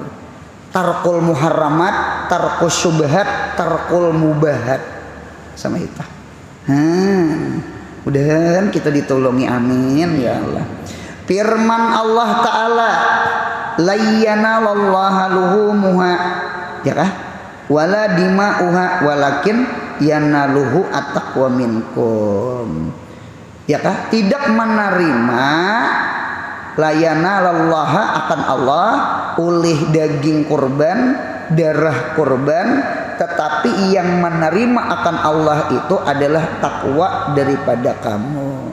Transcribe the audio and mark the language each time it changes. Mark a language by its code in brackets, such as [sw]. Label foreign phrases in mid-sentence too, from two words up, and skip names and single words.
[ar] Tarkul muharramat, tarkus syubhat, tarkul mubahat. [id] Sama itu. Mudah-mudahan kita ditolongi [ar] amin ya Allah. [id] Firman Allah Ta'ala [ar] layyana lallaha luhumuha [id] ya kah? [ar] Wala dima'uha walakin yanaluhu attaqwa minkum. [id] Ya kah? Tidak menerima [ar] layana lallaha [id] akan Allah oleh daging kurban, darah kurban, tetapi yang menerima akan Allah itu adalah takwa daripada kamu.